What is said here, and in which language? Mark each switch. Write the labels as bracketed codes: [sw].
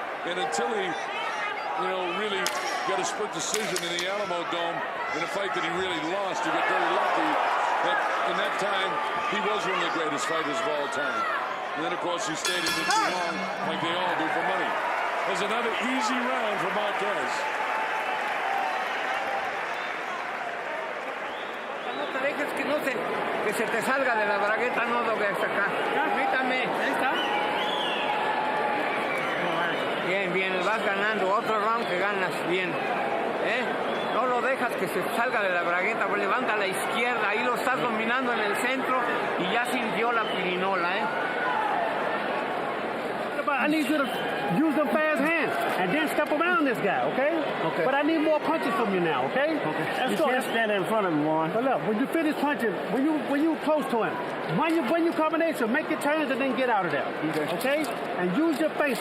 [en] And until he, you know, really got a split decision in the Alamo Dome in a fight that he really lost, he got very lucky that in that time he was one of the greatest fighters of all time. And then, of course, he stayed in it too long, like they all do, for money. There's another easy round for Marquez. [es] No te dejes que se te salga de la bragueta, no lo veas acá. Permítame. Ahí está. Bien, bien, vas ganando. Otro round que ganas bien. No lo dejas que se salga de la bragueta, pues levanta a la izquierda, ahí lo estás dominando en el centro y ya sintió la pirinola, [en] I need you to use them fast hands and then step around this guy, okay? Okay. But I need more punches from you now, okay? Okay. Let's You go. can't stand in front of him, Juan. But look, when you finish punching, when you close to him, when you combination, make your turns and then get out of there. Okay? And use your face.